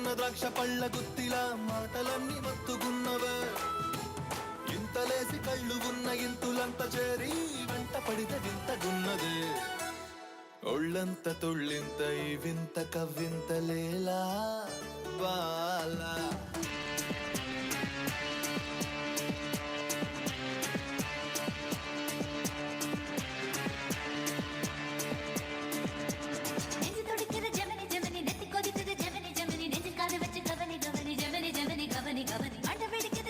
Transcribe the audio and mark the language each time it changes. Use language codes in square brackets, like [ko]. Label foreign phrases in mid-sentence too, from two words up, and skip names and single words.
[te] ద్రాక్ష పళ్ళ గుత్తిలా మాటలన్నీ మత్తుగున్నవే ఇంతలేసి కళ్ళు ఉన్న ఇంతులంత చేరి వెంట పడితే వింతగున్నదే ఒళ్ళంత తుళ్ళింత ఈ వింత కవ్వింత లేలా బాలా [ta] நெஞ்சு துடிக்குது ஜெமினி ஜெமினி நெத்தி கொதிக்குது ஜெமினி ஜெமினி நெஞ்சில் காது வச்சு கவனி கவனி ஜெமினி ஜெமினி கவனி கவனி அண்ட வெடிக்குது